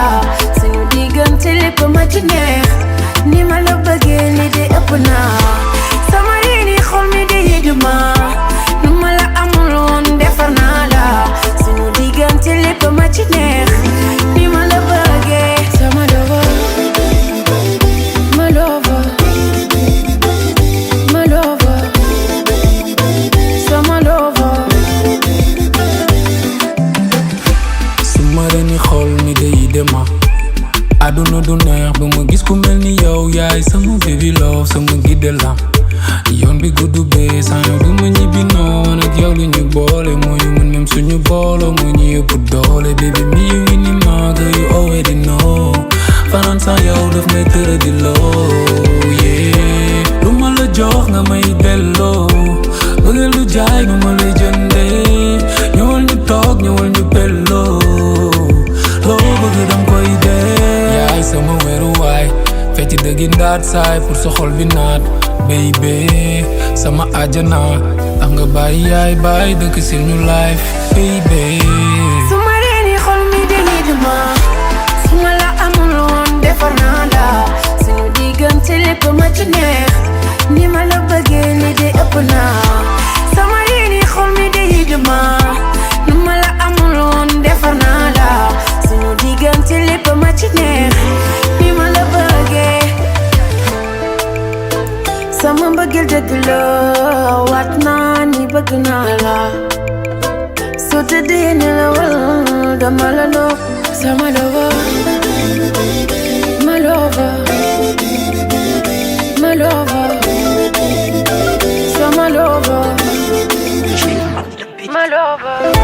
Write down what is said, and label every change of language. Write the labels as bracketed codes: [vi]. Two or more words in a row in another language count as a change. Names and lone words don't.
[wo] suñu diggante lépp ma ci neex ni ma la bëggee li di ëpp naa sama reeni xol mi dañuy dema nu ma la amul woon defar naa la suñu diggante lépp ma ci neex ni ma la bëggee sama lover [en] my lover my lover [wo] sama lover suma reeni xol mi day dema aduna du neex ba ma gis ku mel ni yow yaay sama [en] baby love [wo] sama gidde la yoon bi guddu bee saa yow du ma ñibbi noon ak yow lu ñu boole moo ñu mën même suñu booloo moo ñu yëpp doole baby mi [en] you in the mark you already know [wo] fanaan saa yow daf may tëra di loo yeah lu ma la jox nga may delloo bëggeel du jaay nu ma lay jëndee ñëwal ñu toog ñëwal ñu belloo loo bëgg dam koy dee yaay sama weeruwaay fecc dëggi ndaat saay pour sa xol bi naat baby sama àjjana tax nga bàyyi yaay bàyyi dëkk si ñu [en] life baby [wo] suma reeni xol mi dañuy dema suma la amul woon defar naa la suñu diggante lépp ma ci neex ni ma la bëggee li di ëpp naa sama reeni xol mi dañuy dema nu ma la amul woon defar naa la suñu diggante lépp ma ci neex ni ma la bëggee sama mbëggeel dëgg la waat naa ni bëgg naa la soo tëddee nelawal dama la loo sama lover [en] my lover my lover [wo] sama lover [en] my lover